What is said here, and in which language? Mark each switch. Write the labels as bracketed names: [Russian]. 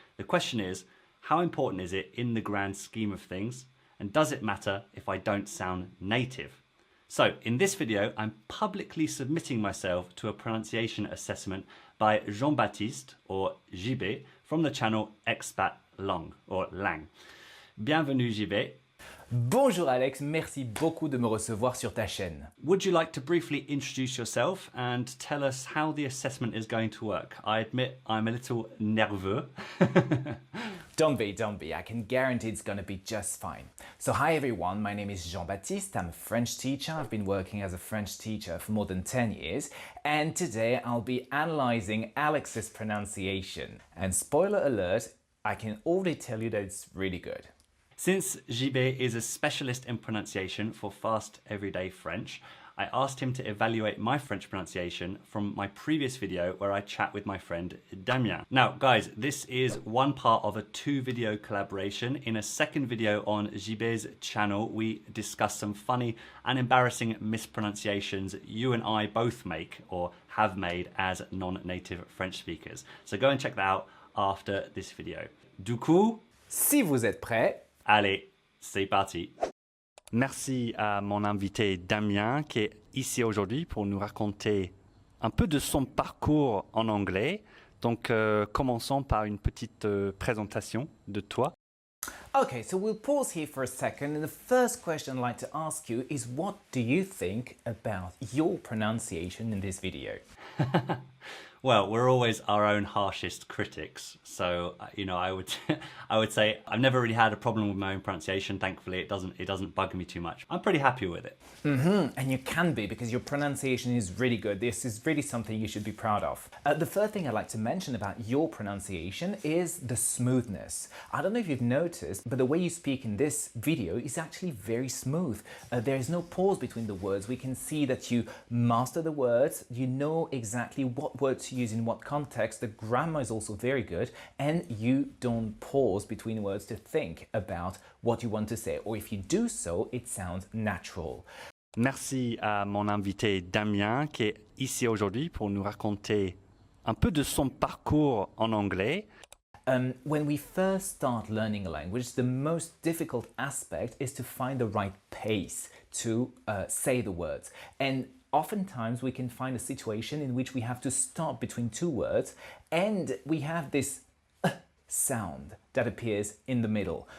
[English] The question is, how important is it in the grand scheme of things? And does it matter if I don't sound native? So in this video, I'm publicly submitting myself to a pronunciation assessment by Jean-Baptiste, or JB, from the channel Expat Lang, or Lang. [French] Bienvenue JB. Bonjour Alex, merci beaucoup de me recevoir sur ta chaîne. [English] Would you like to briefly introduce yourself and tell us how the assessment is going to work? I admit I'm a little nerveux. Don't be, I can guarantee it's gonna be just fine. So hi everyone, my name is Jean-Baptiste, I'm a French teacher. I've been working as a French teacher for more than 10 years, and today I'll be analyzing Alex's pronunciation. And spoiler alert, I can already tell you that it's really good. Since JB is a specialist in pronunciation for fast everyday French, I asked him to evaluate my French pronunciation from my previous video where I chat with my friend Damien. Now guys, this is one part of a 2-video collaboration. In a second video on JB's channel, we discuss some funny and embarrassing mispronunciations you and I both make or have made as non-native French speakers. So go and check that out after this video. [French] Du coup, si vous êtes prêts, allez, c'est parti. Merci à mon invité Damien qui est ici aujourd'hui pour nous raconter un peu de son parcours en anglais. Donc commençons par une petite présentation de toi. [English] Okay, so we'll pause here for a second, and the first question I'd like to ask you is, what do you think about your pronunciation in this video? Well, we're always our own harshest critics, so I would say I've never really had a problem with my own pronunciation. Thankfully, it doesn't bug me too much. I'm pretty happy with it. And you can be, because your pronunciation is really good. This is really something you should be proud of. The first thing I'd like to mention about your pronunciation is the smoothness. I don't know if you've noticed, but the way you speak in this video is actually very smooth. There is no pause between the words. We can see that you master the words. You know exactly what words to use in what context. The grammar is also very good, and you don't pause between words to think about what you want to say, or if you do so, it sounds natural. [French] Merci à mon invité Damien qui est ici aujourd'hui pour nous raconter un peu de son parcours en anglais. [English] When we first start learning a language, the most difficult aspect is to find the right pace to say the words. And oftentimes we can find a situation in which we have to stop between two words, and we have this sound that appears in the middle.